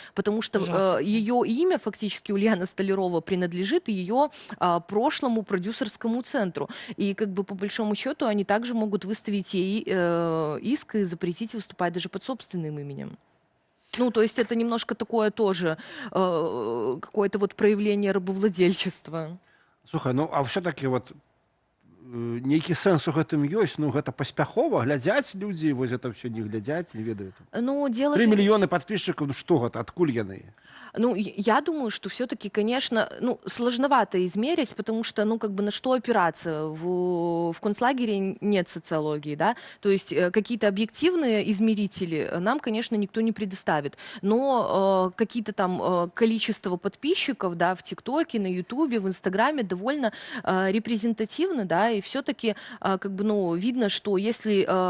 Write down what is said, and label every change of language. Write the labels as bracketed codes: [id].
[ru] Потому что ее имя фактически Ульяна Столярова принадлежит ее прошлому продюсерскому центру. И как бы по большому счету они также могут выставить ей иск и запретить выступать даже под собственным именем. Ну, то есть это немножко такое тоже какое-то вот проявление рабовладельчества. [be] Слухай, [ru] ну а все-таки вот [be] нейкі сэнс у гэтым ёсць, ну гэта паспяхова, глядзяць людзі, вось [ru] это все [be] не глядзяць, не ведаюць. [ru] Ну, дело 3 же- [be] мільёны [ru] подписчиков, [be] ну што гэта, адкуль яны? [ru] Ну, я думаю, что все-таки, конечно, ну, сложновато измерить, потому что, ну, как бы на что опираться? В концлагере нет социологии, да, то есть какие-то объективные измерители нам, конечно, никто не предоставит, но какие-то там количество подписчиков, да, в ТикТоке, на Ютубе, в Инстаграме довольно репрезентативны, да, и все-таки, как бы, ну, видно, что если